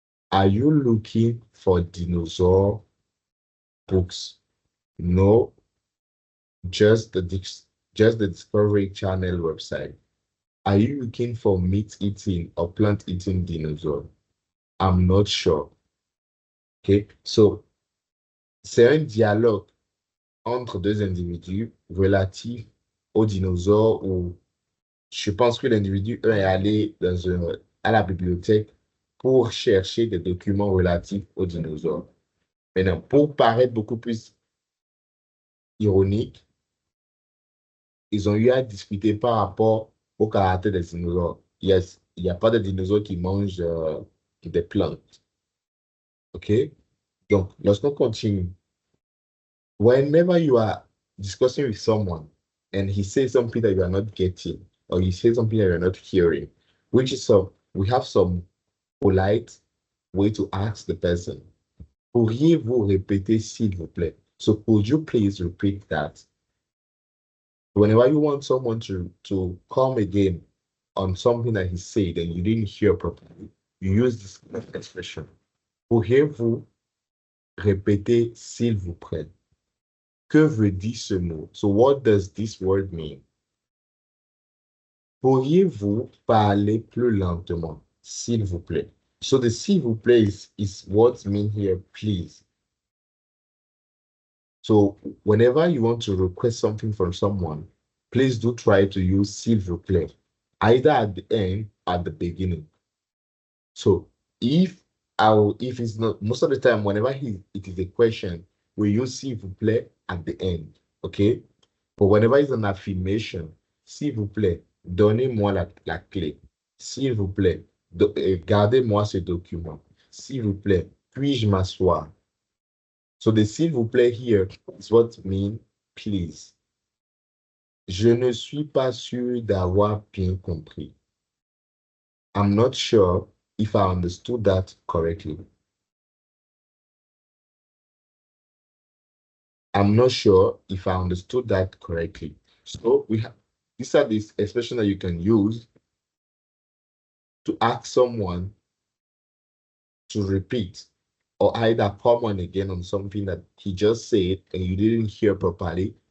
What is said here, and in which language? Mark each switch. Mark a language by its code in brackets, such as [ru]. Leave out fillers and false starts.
[en] Are you looking for dinosaur books? No, just the Discovery Channel website. Are you looking for meat-eating or plant-eating dinosaur? I'm not sure. [fr] Okay, so c'est un dialogue entre deux individus relatifs aux dinosaures où je pense que l'individu est allé à la bibliothèque pour chercher des documents relatifs aux dinosaures. Maintenant, pour paraître beaucoup plus ironique, ils ont eu à discuter par rapport au caractère des dinosaures. Yes, il n'y a pas de dinosaures qui mangent des plantes. OK? Donc, lorsqu'on continue, [en] whenever you are discussing with someone and he says something that you are not getting, or you say something that you're not hearing, which is we have some polite way to ask the person. [fr] Pourriez-vous répéter, s'il vous plaît? [en] So could you please repeat that? Whenever you want someone to come again on something that he said and you didn't hear properly, you use this expression. [fr] Pourriez-vous répéter, s'il vous plaît? Que veut dire ce mot? [en] So what does this word mean? [fr] Pourriez-vous parler plus lentement, s'il vous plaît? [en] So the s'il vous plaît is what's mean here, please. So whenever you want to request something from someone, please do try to use s'il vous plaît, either at the end or at the beginning. So if it's not, most of the time, whenever it is a question, we use s'il vous plaît at the end, okay? But whenever it's an affirmation, [fr] s'il vous plaît, donnez-moi la clé. S'il vous plaît, gardez-moi ce document. S'il vous plaît, puis-je m'asseoir? [en] So the s'il vous plaît here is what mean please. [fr] Je ne suis pas sûr d'avoir bien compris. [en] I'm not sure if I understood that correctly. I'm not sure if I understood that correctly. So these are the expressions that you can use to ask someone to repeat or either come on again on something that he just said and you didn't hear properly,